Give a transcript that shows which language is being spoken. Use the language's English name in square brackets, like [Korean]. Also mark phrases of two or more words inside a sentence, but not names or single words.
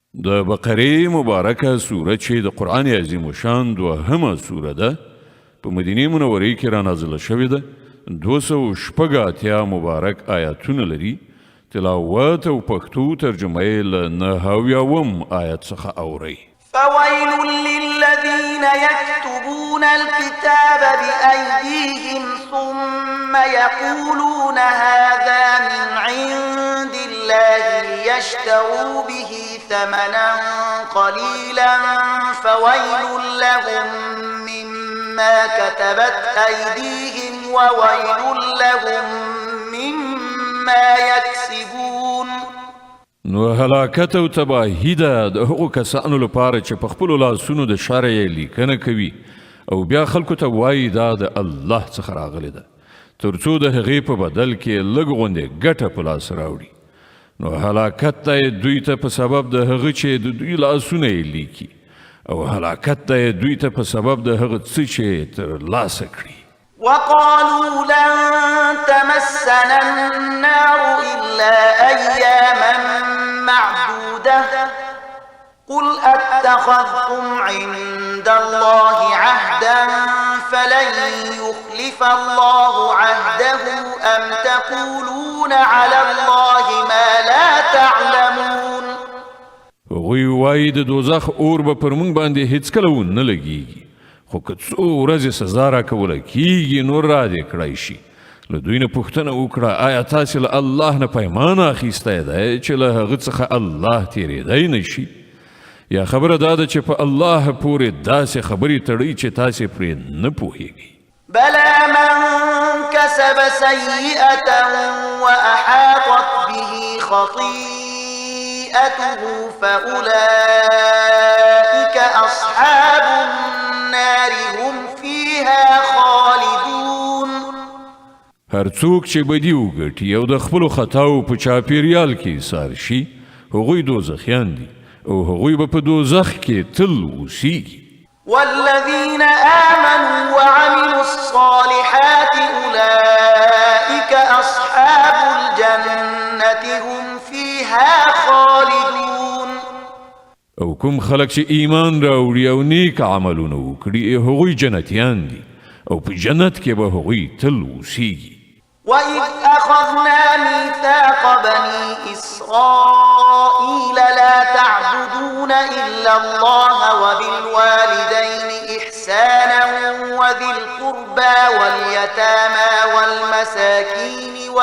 [Pashto] د بقرې مبارکه سوره چې د قرآن عظیم الشان دوهمه سوره ده په مدینه منورې کې را نازله شوې ده. 286 مبارک آیاتونه لري. تلاوت او پښتو ترجمه یې له 9 آیت څخه اورئ. [Arabic] فويل للذين يكتبون الكتاب بأيديهم ثم يقولون هذا من عند الله ليشتروا به ثمنا قليلا فويل لهم مما كتبت أيديهم وويل لهم مما يكسبون. [Pashto] نو هلاکت او تباهی ده د هغو کسانو لپاره چې په خپلو لاسونو د شر یې لیکنه کوي او بیا خلکو ته وایي دا د الله څخه راغلی ده تر څو د هغې په بدل کې لږ غوندې ګټه په لاس راوړي. نو هلاکت ته دوی ته په سبب د هغه چې د دوی لاسونه یې لیکي او هلاکت ته دوی ته په سبب د هغه څه چې ترلاسه کړي. [Arabic] وقالوا لن تمسنا النار إلا أياما معدودة قل أتخذتم عند الله عهدا فلن يخلف الله عهده أم تقولون على الله ما لا تعلمون. [Pashto] هغوی وایي د دوزخ اور به پر موږ باندې هیڅکله ونه لګیږي خو که څو ورځې سزا راکوله کیږي نو را دې کړی شي. له دوی نه پوښتنه وکړه آیا تاسې له الله نه پیمان اخیستی دی چې له هغه څخه الله تېرېدی نه شي؟ یا خبره دا ده چې په الله پورې داسې خبرې تړئ چې تاسې پرې نه پوهیږئ. [Arabic] بلى من كسب سيئة وأحاطت به خطيئته فأولئك أصحاب النار هم فيها خالدون. [Pashto] هر څوک چې بدي وګټي او د خپلو خطاو په چاپیریال کې ایسار شي هغوی دوزخیان دي او هغوی به په دوزخ کې تل اوسیږي. [Arabic] والذين آمنوا وعملوا الصالحات أولئك أصحاب الجنة هم فيها خالدون. [Pashto] او کوم خلق چې ایمان راوړي او نیک عملونه وکړي هغوی جنتیان دي او په جنت کې به هغوی تل اوسیږي. [Arabic] وإذ أخذنا ميثاق بني إسرائيل لا تعبدون إلا الله وبالوالدين إحسانا وذي القربى واليتامى والمساكين